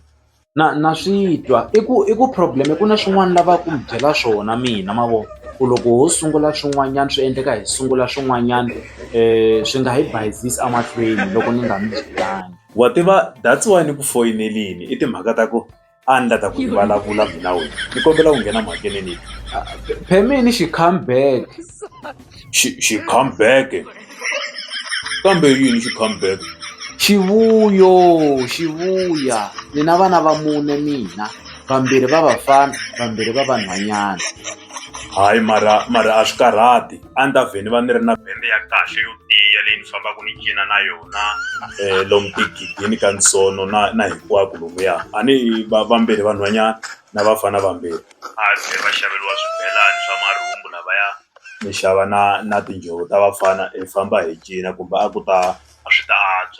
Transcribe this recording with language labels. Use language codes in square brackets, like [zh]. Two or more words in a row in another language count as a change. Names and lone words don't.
[ts] Na swi twa i ku problem ku na swin'wana lava ku mi byela swona mina mavona ku loko ho sungula swin'wanyana swi endleka hi sungula swin'wanyana swi nga hi bayizisi emahlweni loko ni nga mi byelangi. wa tiva [en] that's why [ts] ni ku foyinelini i timhaka ta ku a ni lata ku ni vulavula mina wena ni kombela ku nghena mhakeneni Phemeni xi [en] come back. [ts] xi [en] come back [ts] kambe yini xi [en] come back [ts] Xivuya ni na vana va mune mina vambirhi va vafana vambirhi va vanhwanyana. hayi mara a swi karhati a ni ta vhe ni va ni ri na bende ya kahle yo tiya leyi ni fambaka ni cina na yona lomu tigidini ka nsono na hinkwako lomuya a ni vambirhi vanhwanyana na vafana vambirhi a ze va xaveriwa swibelani swa marhumbu lavaya ni xava na tinjhovo ta vafana hi famba hi cina kumbe a swi ta antswa